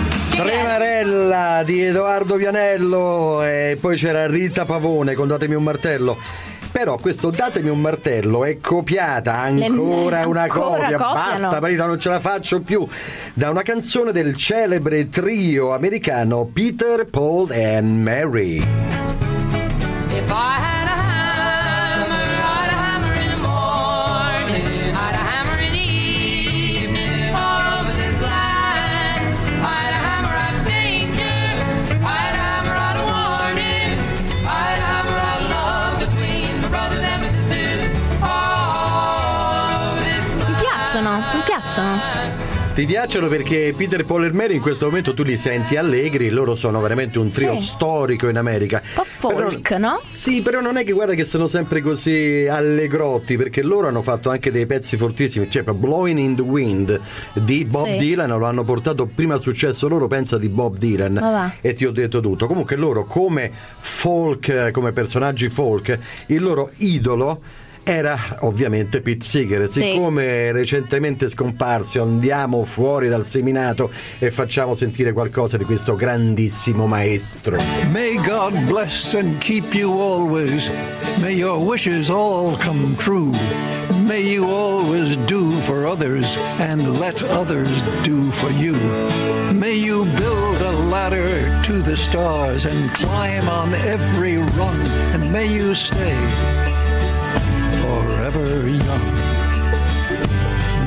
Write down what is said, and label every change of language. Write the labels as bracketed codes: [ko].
[it] Tremarella di Edoardo Vianello, e poi c'era Rita Pavone con Datemi un martello. Però questo Datemi un martello è copiata, ancora una copia, basta, Marina, non ce la faccio più, da una canzone del celebre trio americano Peter, Paul and Mary. [en] If I had a hammer, I'd a hammer in the morning, I'd a hammer in the evening, all over this land. I'd a hammer at danger, I'd a hammer at a warning, I'd a hammer at love between my brothers and my sisters, all over this land. [it] Mi piacciono, mi piacciono. Ti piacciono perché Peter, Paul e Mary in questo momento tu li senti allegri, loro sono veramente un trio, sì, storico in America. Un po' folk, però, no? Sì, però non è che, guarda, che sono sempre così allegrotti, perché loro hanno fatto anche dei pezzi fortissimi, cioè Blowing in the Wind di Bob, sì, Dylan, lo hanno portato prima al successo loro, pensa, di Bob Dylan. Vabbè. E ti ho detto tutto. Comunque loro, come folk, come personaggi folk, il loro idolo era ovviamente Pete Seeger, siccome, sì, recentemente scomparso, andiamo fuori dal seminato e facciamo sentire qualcosa di questo grandissimo maestro. [en] May God bless and keep you always, may your wishes all come true, may you always do for others and let others do for you. May you build a ladder to the stars and climb on every rung, and may you stay forever young.